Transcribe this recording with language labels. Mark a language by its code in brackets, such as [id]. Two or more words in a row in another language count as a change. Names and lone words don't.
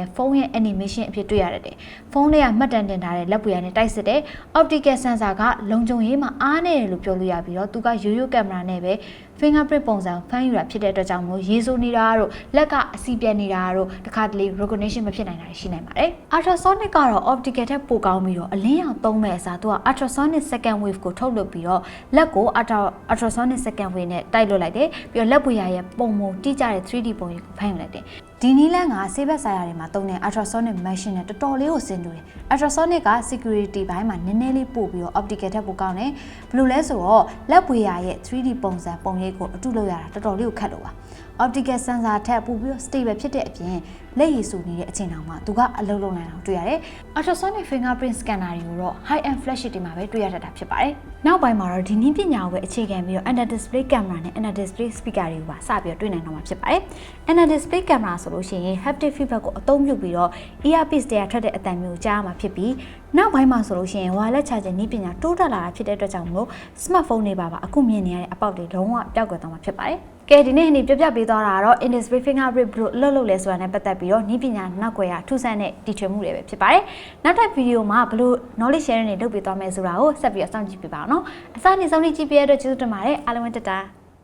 [my] ဖုန်းရဲ့ animation အဖြစ်တွေ့ရတယ်ဖုန်းထဲကမှတ်တမ်းတင်ထားတဲ့လက်ပွေရနဲ့တိုက်စစ်တယ် [en] Optical sensor [my] ကလုံခြုံရေးမှာအားနေတယ်လို့ပြောလို့ရပြီးတော့သူကရိုးရိုးကင်မရာနဲ့ပဲ fingerprint ပုံစံဖမ်းယူတာဖြစ်တဲ့အတွက်ကြောင့်မို့ရေးစိုးနေတာတို့လက်ကအစီပြတ်နေတာတို့တခါတလေ recognition မဖြစ်နိုင်တာရှိနိုင်ပါတယ် ultrasonic ကတော့ optical ထက်ပိုကောင်းပြီးတော့အလင်းရောင်သုံးမဲ့အစားသူက ultrasonic [en] second wave [my] ကိုထုတ်လုပ်ပြီးတော့လက်ကို [en] ultrasonic second wave [my] နဲ့တိုက်လွတ်လိုက်တယ်ပြီးတော့လက်ပွေရရဲ့ပုံပုံတိကျတဲ့ 3D ပုံရိပ်ကိုဖမ်းယူလိုက်တယ်ဒီနီးလန်းကဆေးဘက်ဆိုင်ရာတွေမှာတုံးတဲ့ [en] ultrasonic machine [my] နဲ့တော်တော်လေးကိုဆင်တူတယ် ultrasonic က security ဘိုင်းမှာနည်းနည်းလေးပို့ပြီးတော့ optical ထက်ပိုကောင်းတယ်ဘယ်လိုလဲဆိုတော့လက်ပွေရရဲ့ 3D ပုံစံပုံရိပ်ကိုအတုလုပ်ရတာတော်တော်လေးကိုခက်လို့ပါ [en] optical sensor [my] ထက်ပိုပြီးတော့ stable ဖြစ်တဲ့အပြင်လက်ရည်ဆူနေတဲ့အချိန်တောင်မှသူ ကအလုပ်လုပ်နိုင်အောင်တွေ့ရတယ် [en] ultrasonic fingerprint scanner [my] တွေကိုတော့ [en] high end flagship [my] တွေမှာပဲတွေ့ရတတ်တာဖြစ်ပါတယ်နောက်ပိုင်းမှာတော့ဒီနည်းပညာကိုပဲအခြေခံပြီးတော့ [en] under display [my] camera နဲ့ [en] under display speaker [my] တွေကိုပါစပြီးတော့တွေ့နိုင်တော့မှာဖြစ်ပါတယ် [en] under display camera [my] ဆိုလို့ရှိရင် [en] haptic feedback [my] ကိုအသုံးပြု ပြီးတော့ earpiece တွေကထွက်တဲ့အသံမျိုးကိုကြားရမှာဖြစ်ပြီးနောက်ပိုင်းမှာဆိုလို့ရှိရင် [en] wireless charger [my] နည်းပညာတိုးတက်လာတာဖြစ်တဲ့အတွက်ကြောင့်မလို့ smartphone တွေပါအခုမြင်နေရတဲ့အပေါက်တွေလုံးဝပျောက်ကွယ်သွားမှာဖြစ်ပါတယ်ကဲဒီနေ့ဟိပြပေးသွားတာကတော့ [en] Under Display Fingerprint [my] ဘယ်လိုလုပ်လဲဆိုတာနဲ့ပတ်သက်ပြီးတော့နည်းပညာနောက်ွယ်ရထူးဆန်းတဲ့တီထွင်မှုတွေပဲဖြစ်ပါတယ်နောက်ထပ်ဗီဒီယိုမှာဘယ်လို [en] knowledge sharing [my] တွေလုပ်ပေးသွားမယ်ဆိုတာကိုဆက်ပြီးတော့စောင့်ကြည့်ပေးပါအောင်နော်အစနေဆုံးကြည့်ပေးရတဲ့ကျေးဇူးတင်ပါတယ်အားလုံးပဲတတာ